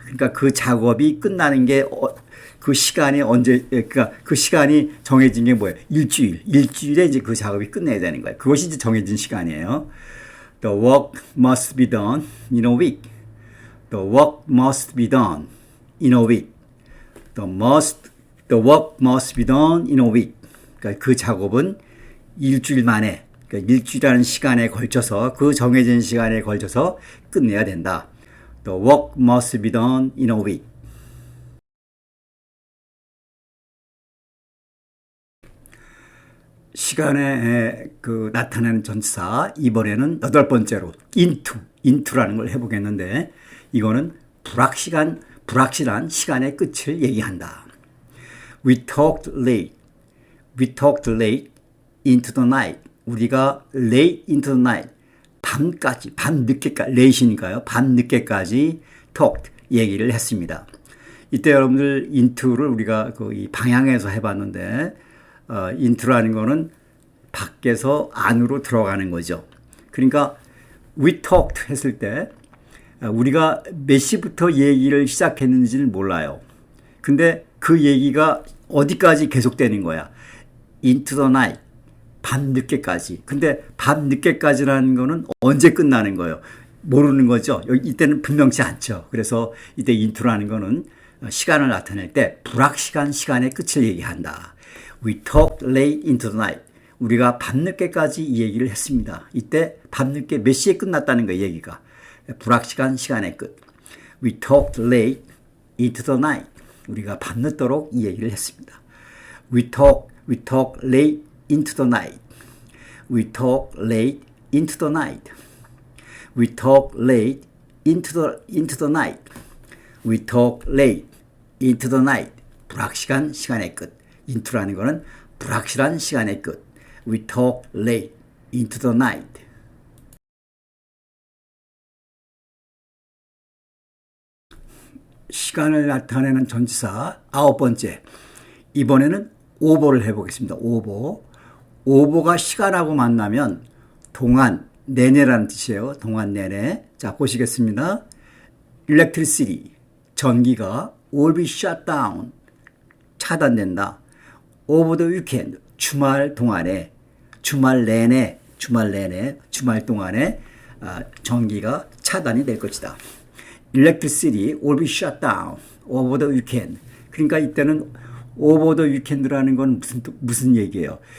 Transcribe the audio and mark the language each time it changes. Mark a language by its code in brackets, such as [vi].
[ko] 그러니까 그 작업이 끝나는 게 그 시간이 그러니까 그 시간이 정해진 게 뭐예요? 일주일에 이제 그 작업이 끝내야 되는 거예요. 그것이 이제 정해진 시간이에요. [en] The work must be done in a week. The work must be done in a week. The work must be done in a week. [ko] 그러니까 그 작업은 일주일 만에, 그러니까 일주일이라는 시간에 걸쳐서, 그 정해진 시간에 걸쳐서 끝내야 된다. [en] The work must be done in a week. [ko] 시간에 나타내는 전치사, 이번에는 8번째로 into라는 걸 해보겠는데, 이거는 불확실한 시간의 끝을 얘기한다. [en] We talked late into the night. [ko] 우리가 [en] late into the night. [ko] 밤늦게까지, late이니까요. 밤늦게까지 talked, 얘기를 했습니다. 이때 여러분들 into를 우리가 이 방향에서 해봤는데, into라는 거는 밖에서 안으로 들어가는 거죠. 그러니까 [en] we talked [ko] 했을 때 우리가 몇 시부터 얘기를 시작했는지는 몰라요. 근데 그 얘기가 어디까지 계속되는 거야? [en] into the night. [ko] 밤늦게까지. 근데 밤늦게까지라는 거는 언제 끝나는 거예요? 모르는 거죠. 이때는 분명치 않죠. 그래서 이때 into라는 거는 시간을 나타낼 때 불확실한 시간의 끝을 얘기한다. [en] We talked late into the night. [ko] 우리가 밤늦게까지 이 얘기를 했습니다. 이때 밤늦게 몇 시에 끝났다는 거예요, 얘기가. 불확실한 시간의 끝. [en] We talked late into the night. [ko] 우리가 밤늦도록 이 얘기를 했습니다. [en] We talk late into the night. We talk late into the night. We talk late into the night. We talk late into the night. [ko] 불확실한 시간의 끝. into라는 거는 불확실한 시간의 끝. [en] We talk late into the night. [ko] 시간을 나타내는 전치사 9번째. 이번에는 over를 해보겠습니다. over가 시간하고 만나면 동안 내내라는 뜻이에요. 동안 내내. 자, 보시겠습니다. [en] electricity, [ko] 전기가 [en] will be shut down, [ko] 차단된다. [en] over the weekend, [ko] 주말 동안에, 주말 동안에 전기가 차단이 될 것이다. [en] electricity will be shut down over the weekend. [ko] 그러니까 이때는 [en] over the weekend [ko] 라는 건 무슨 얘기예요?